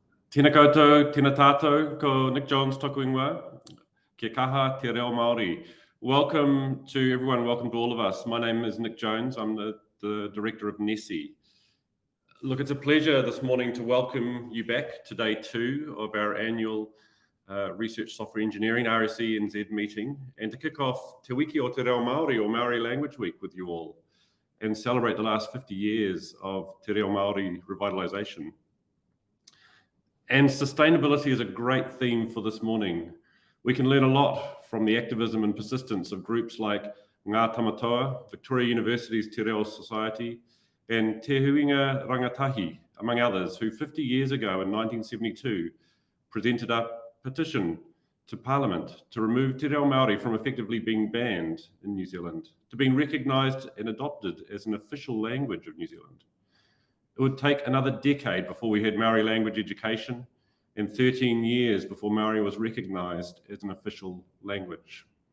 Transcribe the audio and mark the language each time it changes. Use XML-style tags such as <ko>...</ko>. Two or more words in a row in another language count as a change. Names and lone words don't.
<mi>Tēnā koutou, tēnā tātou, ko Nick Jones toku ingoa, kia kaha te reo Māori.</mi> <en>Welcome to everyone, welcome to all of us. My name is Nick Jones, I'm the director of NESI. Look, it's a pleasure this morning to welcome you back to day 2 of our annual Research Software Engineering RSE NZ meeting, and to kick off Te Wiki o Te Reo Māori, or Maori Language Week, with you all, and celebrate the last 50 years of Te Reo Māori revitalisation. And sustainability is a great theme for this morning. We can learn a lot from the activism and persistence of groups like Ngā Tamatoa, Victoria University's Te Reo Society, and Te Huinga Rangatahi, among others, who 50 years ago in 1972 presented a petition to Parliament to remove Te Reo Māori from effectively being banned in New Zealand, to being recognised and adopted as an official language of New Zealand. It would take another decade before we had Maori language education, and 13 years before Maori was recognised as an official language.</en>